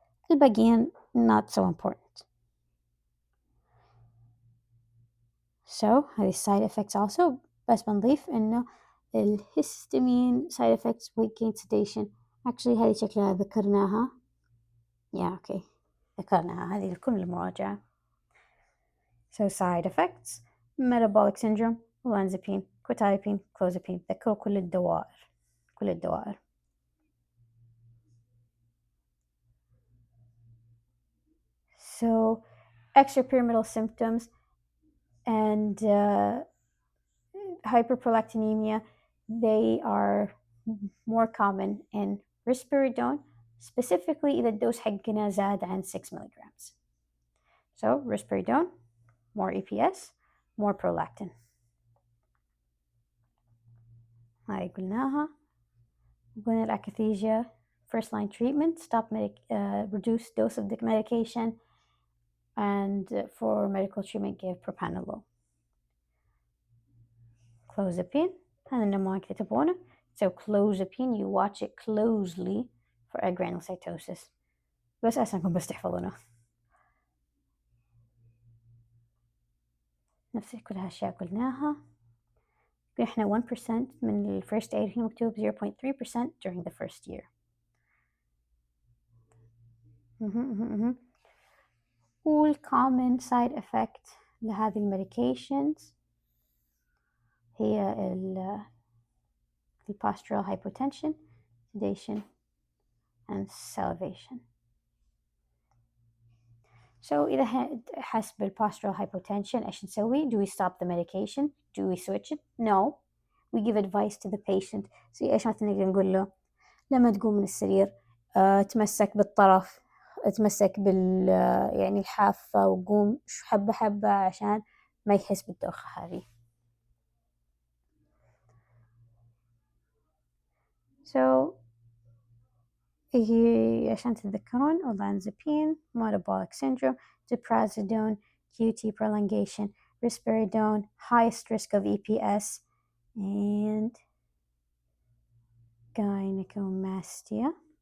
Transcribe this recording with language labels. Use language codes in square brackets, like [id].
[ar] الباقيين [en] not so important. So [ar] هذه [en] side effects also, [ar] بس بنضيف إنه الهستامين [en] side effects, weight gain, sedation. Actually [ar] هذه شكلها ذكرناها. Okay, ذكرناها هذه لكل المراجعة. [en] So side effects, metabolic syndrome, olanzapine, quetiapine, clozapine. [ar] ذكروا كل الدوائر. [en] So extrapyramidal symptoms and hyperprolactinemia, they are more common in risperidone, specifically [ar] إذا الدوز حقنا زاد عن [en] 6 milligrams. So risperidone, more EPS, more prolactin. [ar] هاي قلناها. قلنا [en] الakathisia, first line treatment, reduce dose of the medication, and for medical treatment give propranolol. [ar] Clozapine, هذا النموذج كتبونه. [en] So clozapine, you watch it closely for agranulocytosis. [ar] بس أسألكم بس تحفظونه. نفس كل هالأشياء قلناها. إحنا [en] 1% [ar] من [en] first aid [ar] هنا مكتوب [en] 0.3% during the first year. والcommon side effect [ar] لهذه [en] المedications [ar] هي [en] postural hypotension, sedation, and salivation. So [ar] إذا حس بالpostural hypotension إيش نسوي? [en] Do we stop the medication? Do we switch it? No. We give advice to the patient. So [ar] إيش مثلا نقدر نقول له؟ لما تقوم من السرير تمسك بالطرف, تمسك يعني الحافة, وقوم حبة حبة عشان ما يحس بالدوخة هذه. [en] So [ar] عشان تتذكرون [en] olanzapine, metabolic syndrome, ziprasidone, QT prolongation, risperidone, highest risk of EPS, and gynecomastia.